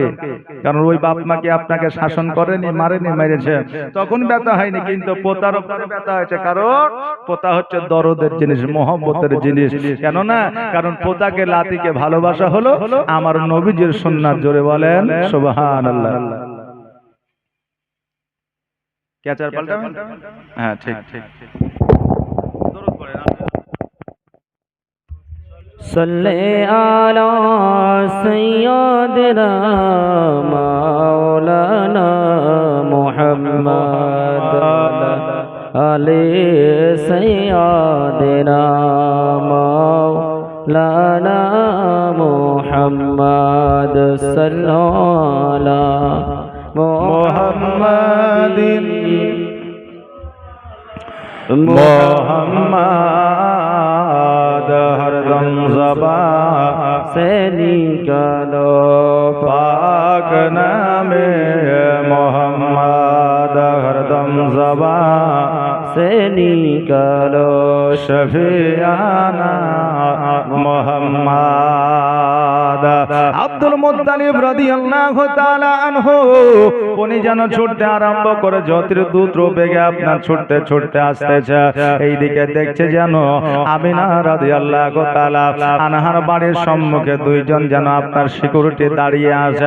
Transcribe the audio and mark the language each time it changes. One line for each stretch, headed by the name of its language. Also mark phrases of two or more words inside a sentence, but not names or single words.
Bangla: কারণ ওই বাপ মা কি আপনাকে শাসন করেনি, মারেনি, মেরেছে, তখন ব্যথা হয়নি, কিন্তু পোতার উপরে ব্যথা হয়েছে, কারণ পোতা হচ্ছে দরদের জিনিস, মহব্বতের জিনিস। কেননা কারণ পোতাকে লাতিকে ভালোবাসা হলো আমার নবীজির সুন্নাত। জোরে বলেন সুবহানাল্লাহ। ক্যাচার পাল্টাবেন? হ্যাঁ, ঠিক ঠিক। দরুদ পড়েন।
Arabic: صلی علی سیدنا مولانا محمد علی سیدنا مولانا محمد صلی علی محمد
Urdu: محمد ہردم زبان سے نکالو پاک نامِ محمد ہردم زبان سے نکالو شفیانہ محمد.
Bangla: আব্দুল মুত্তালিব
Arabic: رضي الله تعالى عنه
Bangla: উনি যেন ছুটতে আরম্ভ করে, জ্যোতির দ্রুত বেগে আপনার ছুটতে ছুটতে আসতেছে। এইদিকে দেখছে যেন আমিনা
Arabic: رضي الله تعالى
Bangla: আনহার বাড়ির সম্মুখে দুইজন যেন আপনার সিকিউরিটি দাঁড়িয়ে আছে।